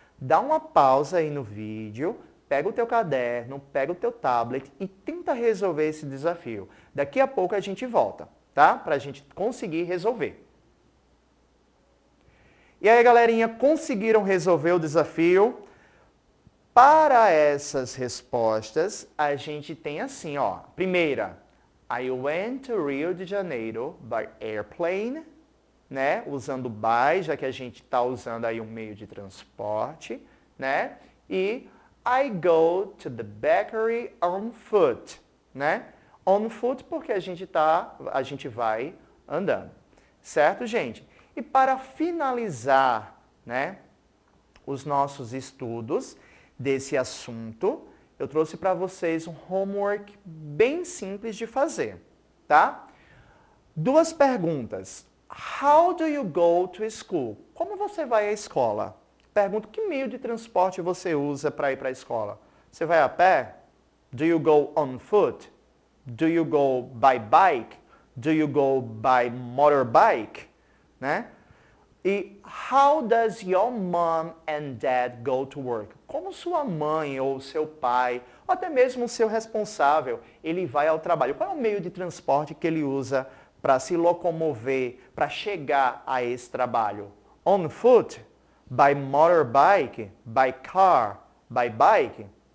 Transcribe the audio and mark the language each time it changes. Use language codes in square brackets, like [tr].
[pt] Dá uma pausa aí no vídeo, pega o teu caderno, pega o teu tablet e tenta resolver esse desafio. Daqui a pouco a gente volta, tá? Para a gente conseguir resolver. E aí, galerinha, conseguiram resolver o desafio? Para essas respostas, a gente tem assim, ó. [en] Primeira, I went to Rio de Janeiro by airplane, né? [pt] Usando by, já que a gente está usando aí um meio de transporte, né? [en] E I go to the bakery on foot, né? On foot [pt] porque a gente vai andando. Certo, gente? E para finalizar, né, os nossos estudos desse assunto, eu trouxe para vocês um homework bem simples de fazer, tá? Duas perguntas. [en] How do you go to school? [pt] Como você vai à escola? Pergunto, que meio de transporte você usa para ir para a escola? Você vai a pé? [en] Do you go on foot? Do you go by bike? Do you go by motorbike? Né? E how does your mom and dad go to work? [pt] Como sua mãe ou seu pai, ou até mesmo o seu responsável, ele vai ao trabalho? Qual é o meio de transporte que ele usa para se locomover, para chegar a esse trabalho? [en] On foot? By motorbike? By car? By bike?